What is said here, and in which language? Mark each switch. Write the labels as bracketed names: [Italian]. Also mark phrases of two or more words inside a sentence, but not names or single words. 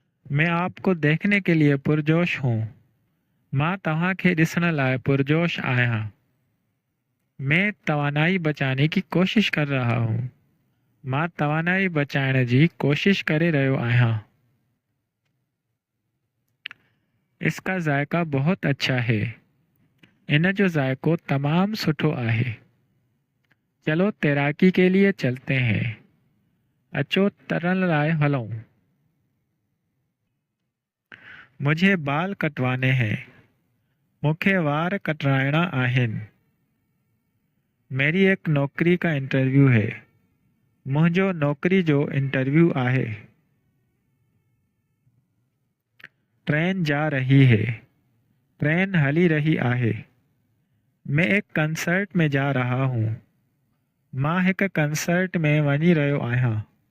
[Urdu] میں آپ کو دیکھنے کے لیے پرجوش ہوں. [Sindhi] मां तव्हां खे ॾिसण लाइ पुरजोश आहियां। [Urdu] میں توانائی بچانے کی کوشش کر رہا ہوں. [Sindhi] मां तवानाई बचाइण जी कोशिश करे रहियो आहियां। [Urdu] اس کا ذائقہ بہت اچھا ہے. [Sindhi] इन जो जायको तमाम सुठो आहे। [Urdu] چلو تیراکی کے لیے چلتے ہیں. [Sindhi] अचो तरण लाइ हलूं। [Urdu] مجھے بال کٹوانے ہیں. [Sindhi] मूंखे वार कटराइणा आहिनि। [Urdu] میری ایک نوکری کا انٹرویو ہے. [Sindhi] मुंहिंजो नौकरी जो इंटरव्यू आहे। [Urdu] ٹرین جا رہی ہے. [Sindhi] ट्रेन हली रही आहे। [Urdu] میں ایک کنسرٹ میں جا رہا ہوں. [Sindhi] मां हिक कंसर्ट में वञी रहियो आहियां।